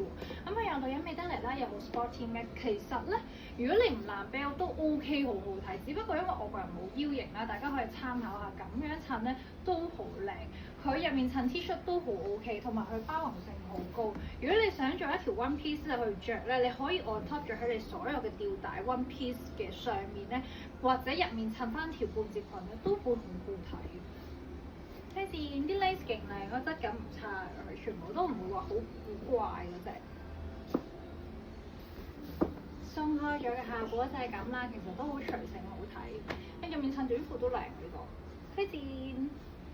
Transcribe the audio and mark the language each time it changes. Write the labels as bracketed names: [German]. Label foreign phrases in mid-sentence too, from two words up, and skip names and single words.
[Cantonese] 咁佢有女人味得嚟啦，又好 sporty 嘅。其實咧，如果你唔爛 belt 都 OK， 好好睇。只不過因為我個人冇腰型啦，大家可以參考下。咁樣襯咧都好靚，佢入面襯 T 恤都好 OK， 同埋佢包容性好高。如果你想做一條 [English] one piece [Cantonese] 去着咧，你可以 [English] on top [Cantonese] 咗喺你所有嘅吊帶 [English] one piece [Cantonese] 嘅上面咧，或者入面襯翻條半截裙咧，都會好好睇。睇見啲 lace 勁靚，個質感唔差，佢全部都唔會話好古怪嗰隻。鬆開咗嘅效果就係咁啦，其實都好隨性好睇。跟住面襯短褲都靚呢個，推薦。